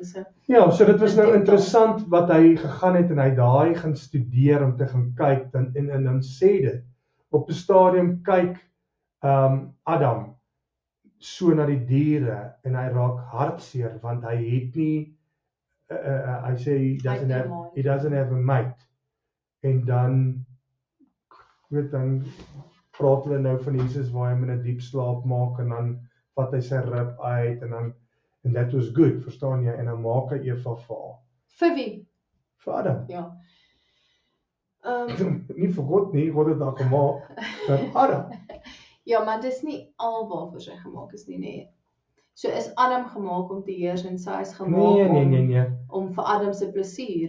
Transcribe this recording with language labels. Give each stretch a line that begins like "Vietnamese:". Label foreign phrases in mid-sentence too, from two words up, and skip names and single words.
Afrikaans: Ja, so dit was nou interessant wat hy gegaan het en hy daai gaan studeer om te gaan kyk en dan sê dit op 'n stadium kyk Adam so na die diere en hy raak hartseer want hy het nie hy sê
English: he doesn't have a mate.
Afrikaans: En dan dan praat hulle nou van Jesus waar hy hom in 'n diep slaap maak en dan vat hy sy rib uit en
English: that was good,
Afrikaans: verstaan jy? En dan maak hy Eva vir haar. Vir wie? Vir Adam. Ja. Nie vir God nie, God het haar gemaak vir Adam. Ja, maar dis nie al waarvoor sy gemaak is nie, nee. So is Adam gemaak om te heers en sy is gemaak om vir Adam se plesier.